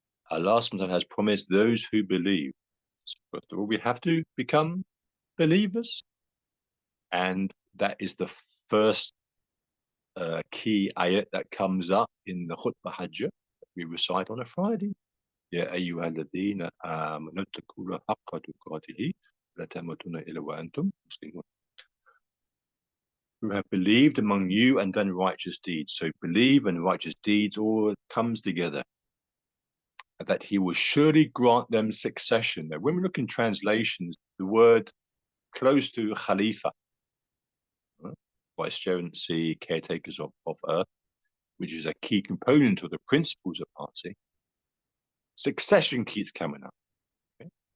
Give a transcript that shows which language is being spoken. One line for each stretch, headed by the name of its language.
English: Allah subhanahu wa ta'ala has promised those who believe. So first of all, we have to become believers. And that is the first key ayat that comes up in the khutbah hajjah that we recite on a Friday.
Arabic: يا أيها الذين آمنوا اتقوا الله حق تقاته ولا تموتن إلا وأنتم مسلمون.
English: Who have believed among you and done righteous deeds. So believe and righteous deeds all comes together. That he will surely grant them succession. Now, when we look in translations, the word close to Khalifa, vicegerency, caretakers of earth, which is a key component of the principles of Parsi, succession keeps coming up. Okay?